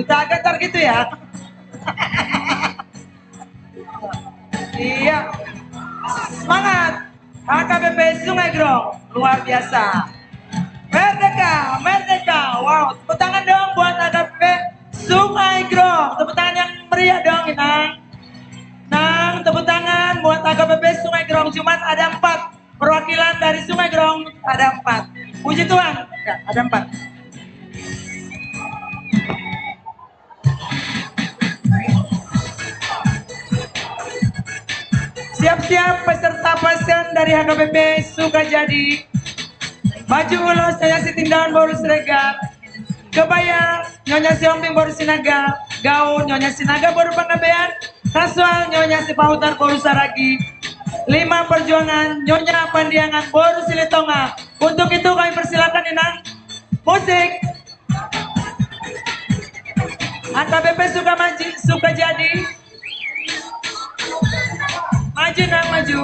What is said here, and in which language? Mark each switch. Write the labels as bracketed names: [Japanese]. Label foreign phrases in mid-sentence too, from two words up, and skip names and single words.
[Indonesian] Tak gentar gitu ya. Iya. Semangat. AKBP Sungai Grong. Luar biasa. Merdeka, merdeka. Wow, tepuk tangan dong buat AKBP Sungai Grong. Tepuk tangan yang meriah dong, Inang. Nang, tepuk tangan buat AKBP Sungai Grong. Jumat ada 4. Perwakilan dari Sungai Grong ada 4. Puji Tuhan. Ya, ada 4. Siap-siap peserta pasien dari HKBP Sukajadi. Baju ulos Nyonya Sitindaun Boru Siregar. Kebaya Nyonya Siomping Boru Sinaga. Gaun Nyonya Sinaga Boru Panggabean. Kasual Nyonya Sipautar Boru Saragi. 5 perjuangan Nyonya Pandiangan Boru Silitonga. Untuk itu kami persilakan Inang. Musik. AKBP Sukajadi. Maju Nang, maju.